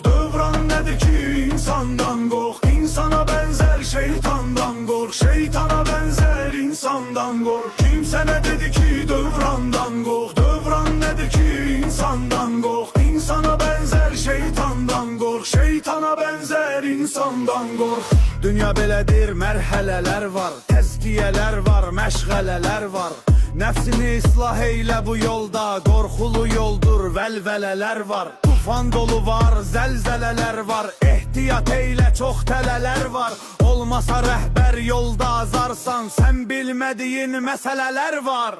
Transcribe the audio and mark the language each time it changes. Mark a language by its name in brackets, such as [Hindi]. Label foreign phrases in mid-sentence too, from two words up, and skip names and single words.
[Turkish] Dövran nedir ki insandan kork? İnsana benzer şeytandan kork. Şeytana benzer insandan kork. Kimse ne dedi ki dövrandan kork? Dövran nedir ki insandan kork? İnsana benzer şeytandan kork. Şeytana benzer insandan kork. [Azerbaijani] Dünya belədir, mərhələlər var, təzkiyələr var, məşğələlər var. Nəfsini islah eylə bu yolda, qorxulu yoldur, vəlvələlər var. Tufan dolu var, zəlzələlər var, ehtiyat eylə, çox tələlər var. Olmasa rəhbər yolda azarsan, sən bilmədiyin məsələlər var.